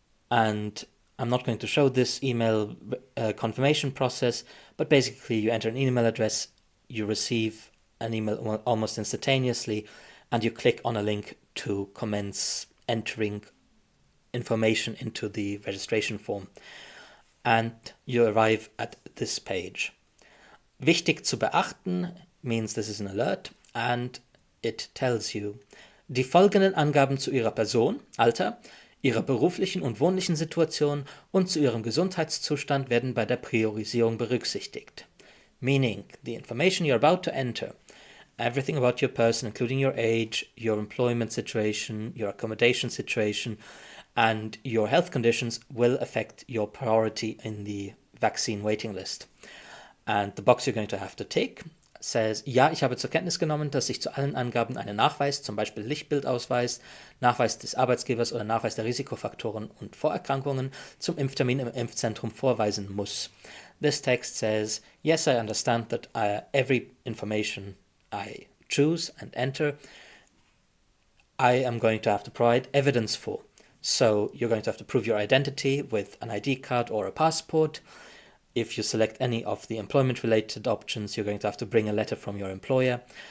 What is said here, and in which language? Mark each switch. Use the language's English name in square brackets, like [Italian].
[English] And I'm not going to show this email confirmation process, but basically you enter an email address, you receive an email almost instantaneously, and you click on a link to commence entering information into the registration form. And you arrive at this page. [German] Wichtig zu beachten [English] means this is an alert, and it tells you, [German] die folgenden Angaben zu Ihrer Person, Alter, Ihrer beruflichen und wohnlichen Situation und zu Ihrem Gesundheitszustand werden bei der Priorisierung berücksichtigt. [English] Meaning, the information you're about to enter, everything about your person, including your age, your employment situation, your accommodation situation, and your health conditions will affect your priority in the vaccine waiting list. And the box you're going to have to tick says, [German] ja, ich habe zur Kenntnis genommen, dass ich zu allen Angaben einen Nachweis, zum Beispiel Lichtbildausweis, Nachweis des Arbeitgebers oder Nachweis der Risikofaktoren und Vorerkrankungen zum Impftermin im Impfzentrum vorweisen muss. [English] This text says, yes, I understand that every information I choose and enter, I am going to have to provide evidence for. So you're going to have to prove your identity with an ID card or a passport. If you select any of the employment-related options, you're going to have to bring a letter from your employer.